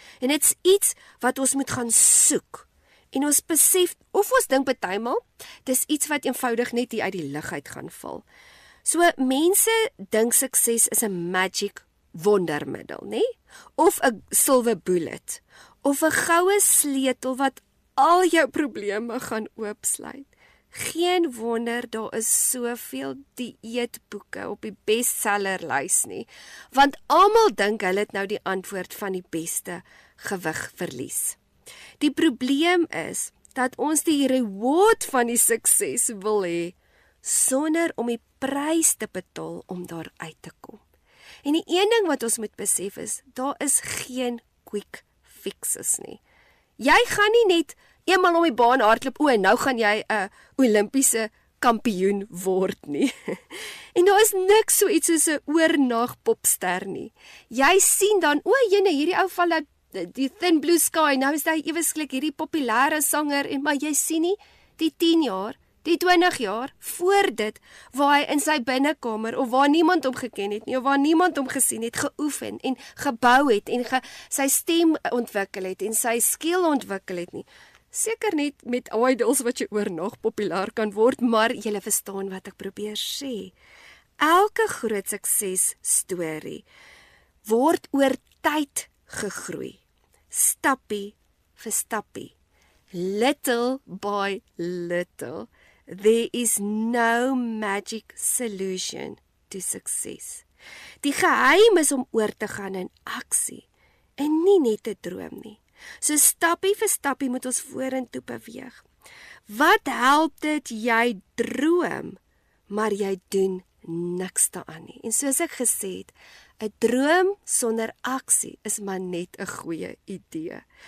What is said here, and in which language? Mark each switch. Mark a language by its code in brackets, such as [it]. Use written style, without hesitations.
[af] En dit's iets wat ons moet gaan soek. En ons besef, of ons dink partymal, dis iets wat eenvoudig net hier uit die lug uit gaan val. So, mense dink sukses is 'n magic wondermiddel, nê? Of 'n silver bullet, of 'n goue sleutel wat al jou probleme gaan oopsluit. Geen wonder daar is soveel dieetboeke op die bestsellerlys nie, want almal dink hulle het nou die antwoord van die beste gewigverlies. Die probleem is dat ons die reward van die sukses wil hê sonder om die prys te betaal om daar uit te kom. En die een ding wat ons moet besef is, daar is geen quick fixes nie. Jy gaan nie net eenmal om die baan hardloop, nou gaan jy 'n Olimpiese kampioen word nie. En daar is niks so iets soos 'n oornag popster nie. Jy sien dan, jene, hierdie ou val uit die [en] Thin Blue Sky, [af] nou is hy ewesklik hierdie populêre sanger, maar jy sien nie die 10 jaar, die 20 jaar voor dit, waar hy in sy binnekamer, of waar niemand hom geken het nie, of waar niemand hom gesien het, geoefen en gebou het, en sy stem ontwikkel het, en sy skill ontwikkel het nie. Seker net met idols wat jy oornag populêr kan word, maar jy verstaan wat ek probeer sê. Elke groot sukses storie word oor tyd gegroei. Stappie vir stappie. [en] Little by little. There is no magic solution to success. [af] Die geheim is om oor te gaan in aksie en nie net te droom nie. So stappie vir stappie moet ons vorentoe beweeg. Wat help dit jy droom, maar jy doen niks daaraan nie. En soos ek gesê het, 'n droom sonder aksie is maar net 'n goeie idee.